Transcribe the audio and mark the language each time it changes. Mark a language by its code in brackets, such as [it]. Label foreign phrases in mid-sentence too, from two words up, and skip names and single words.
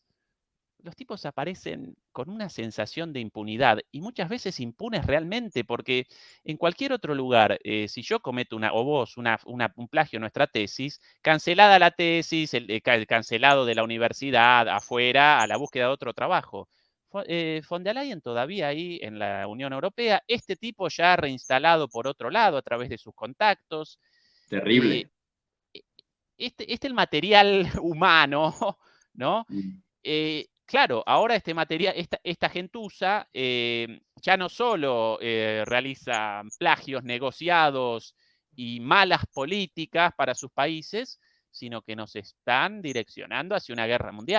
[es] Los tipos aparecen con una sensación de impunidad y muchas veces impunes realmente, porque en cualquier otro lugar, si yo cometo o vos un plagio en nuestra tesis, cancelada la tesis, el cancelado de la universidad, afuera, a la búsqueda de otro trabajo. Von der Leyen todavía ahí en la Unión Europea, este tipo ya reinstalado por otro lado a través de sus contactos. Terrible. Este es el material humano, ¿no? Claro, ahora este material, esta gentuza ya no solo realiza plagios negociados y malas políticas para sus países, sino que nos están direccionando hacia una guerra mundial.